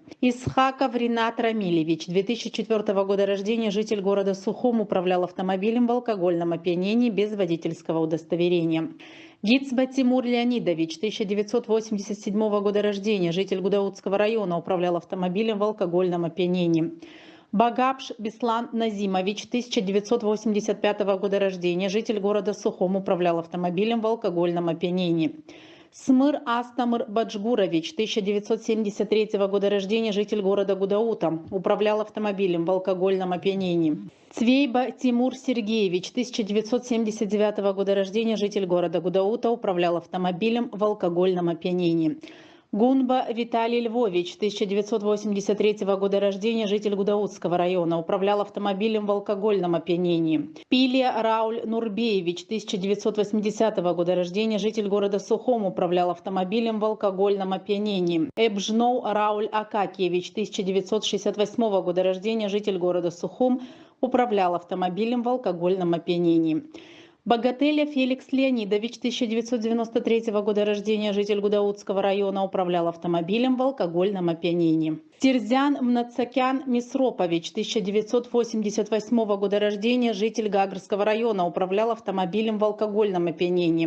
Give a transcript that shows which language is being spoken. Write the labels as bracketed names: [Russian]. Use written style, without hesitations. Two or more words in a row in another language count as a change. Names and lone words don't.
[Russian] Исхаков Ринат Рамилевич, 2004 года рождения, житель города Сухум, управлял автомобилем в алкогольном опьянении без водительского удостоверения. Гицба Тимур Леонидович, 1987 года рождения, житель Гудаутского района, управлял автомобилем в алкогольном опьянении. Багапш Беслан Назимович, 1985 года рождения, житель города Сухум, управлял автомобилем в алкогольном опьянении. Смыр Астамыр Баджгурович, 1973 года рождения, житель города Гудаута, управлял автомобилем в алкогольном опьянении. Цвейба Тимур Сергеевич, 1979 года рождения, житель города Гудаута, управлял автомобилем в алкогольном опьянении. Гунба Виталий Львович, 1983 года рождения, житель Гудаутского района, управлял автомобилем в алкогольном опьянении. Пилия Рауль Нурбеевич, 1980 года рождения, житель города Сухом, управлял автомобилем в алкогольном опьянении. Эбжноу Рауль Акакиевич, 1968 года рождения, житель города Сухум, управлял автомобилем в алкогольном опьянении. Богателя Феликс Леонидович, 1993 года рождения, житель Гудаутского района, управлял автомобилем в алкогольном опьянении. Терзян Мнацакян Мисропович, 1988 года рождения, житель Гагрского района, управлял автомобилем в алкогольном опьянении.